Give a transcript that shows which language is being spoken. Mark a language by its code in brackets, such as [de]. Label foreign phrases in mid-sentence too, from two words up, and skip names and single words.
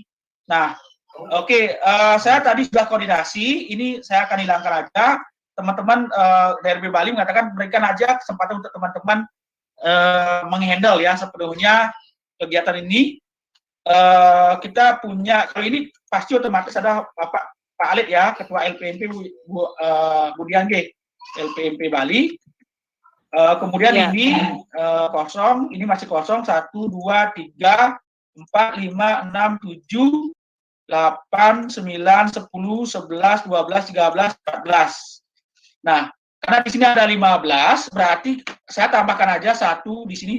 [id] Nah, oke, saya tadi sudah koordinasi, ini saya akan hilangkan aja. Teman-teman DRB Bali mengatakan berikan aja kesempatan untuk teman-teman menghandle ya sepenuhnya kegiatan ini. Kita punya, kalau ini pasti otomatis ada Pak Alit ya, Ketua LPMP Bu Dian G, LPMP Bali. Kemudian Ya. ini kosong, ini masih kosong, 1, 2, 3, 4, 5, 6, 7, 8, 9, 10, 11, 12, 13, 14. Nah, karena di sini ada 15, berarti saya tambahkan aja 1 di sini.